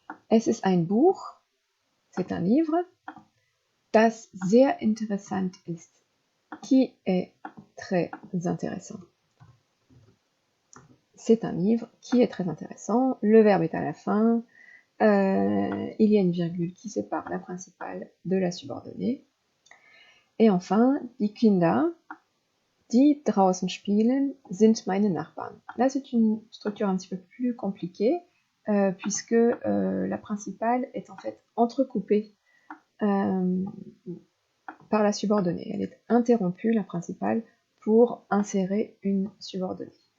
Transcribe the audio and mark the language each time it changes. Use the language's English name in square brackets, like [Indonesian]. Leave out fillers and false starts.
[German] Es ist ein Buch, [French] c'est un livre, [German] das sehr interessant ist, [French] qui est très intéressant. C'est un livre qui est très intéressant, le verbe est à la fin, il y a une virgule qui sépare la principale de la subordonnée. Et enfin, [German] die Kinder, die draußen spielen, sind meine Nachbarn. [French] Là, c'est une structure un petit peu plus compliquée, puisque la principale est en fait entrecoupée par la subordonnée. Elle est interrompue, la principale, pour insérer une subordonnée.